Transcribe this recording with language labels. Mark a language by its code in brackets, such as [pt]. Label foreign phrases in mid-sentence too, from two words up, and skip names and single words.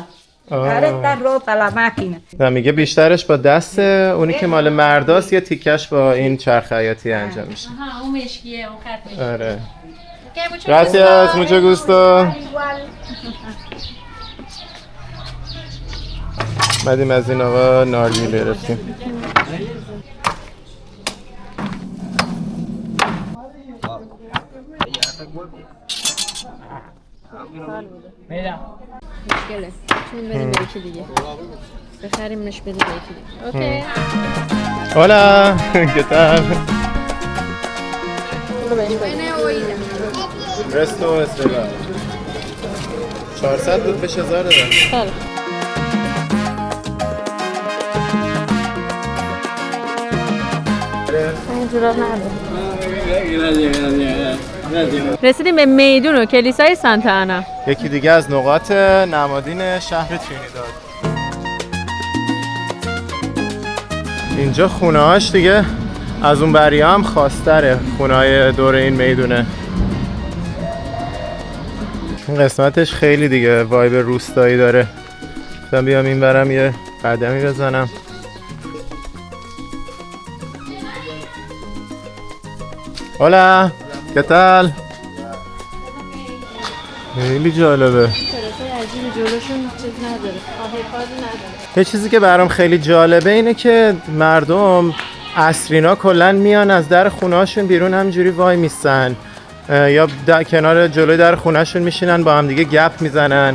[es] Ahora está rota la máquina. [fa] نه میگه بیشترش با دست اونی که مال مرداست، یه تیکش با این چرخ خیاطی انجام میشه. آها اون مشکیه اون خط مشکیه. آره. [es] Gracias, mucho gusto. [fa] مدیم از این آقا نارگیل گرفتیم. مشکله چون بریم به یکی دیگه بخریمش بدیم به یکی دیگه. اوکی. [es] Hola, ¿qué tal? Resto estrellado. [fa] 400 بود بهش 1000 دادم. خیلی. رسیدیم به میدون و کلیسای سانتا آنا. یکی دیگه از نقاط نمادین شهر ترینیداد. اینجا خونه هاش دیگه از اون بریا هم خاص‌تره، خونه های دور این میدونه. این قسمتش خیلی دیگه وایب روستایی داره. من بیام این برم یه قدمی بزنم. [es] Hola, ¿qué tal? [fa] خیلی جالبه. یه چیزی که برام خیلی جالبه اینه که مردم عصرینا کلن میان از در خونه‌هاشون بیرون همجوری وای میستن یا کنار جلوی در خونه‌شون میشینن با هم دیگه گپ میزنن.